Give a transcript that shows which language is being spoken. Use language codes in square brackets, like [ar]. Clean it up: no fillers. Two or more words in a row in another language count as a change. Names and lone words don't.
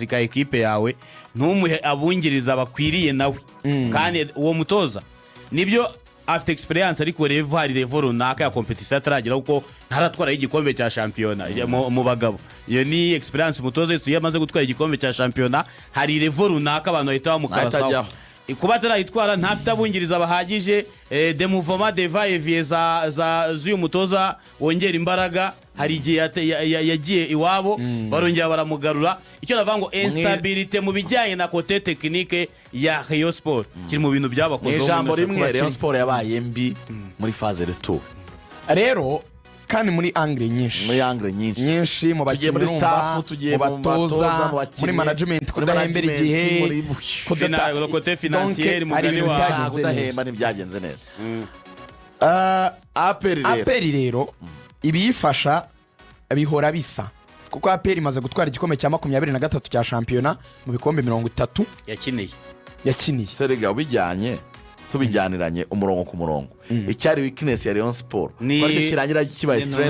[rw] ka equipe yawe ntumuhe abungiriza bakwiriye nawe kandi uwo mutoza nibyo afite experience ariko level runaka ya competition ataragira uko ntaratwara igikombe cya championa mu bagabo iyo ni experience umutoza Yesu yamaze gutwara igikombe cya championa hari level runaka abantu bahita bamukarasaho kuba atarayitwara ntafite abungiriza bahagije [fr] de mouvement de va et vient [rw] za z'uyu mutoza wongera imbaraga hari igihe yagiye iwabo barongera baramugarura icyo navuga ngo instabilité mu bijyanye na [fr] côté technique [rw] ya Rayon Sport kiri mu bintu byabakoze ijambo rimwe Rayon Sport yabaye mbi muri [fr] phase retour [rw] rero kandi muri angle nyinshi mu bakinnyi muri staff tugiye mu batoza muri management kudahembera igihe [fr] côté financier [rw] mu gani wa kudahemba ntibyagenze neza APR rero ibiyifasha bihora bisa kuko APR imaze gutwara igikombe cya 23 cya championnat mu bikombe 30 yakiniye serega bijyanye tubijyaniranye umurongo ku murongo icyari weakness ya Rayon Sport ariko kirangira kibaye strength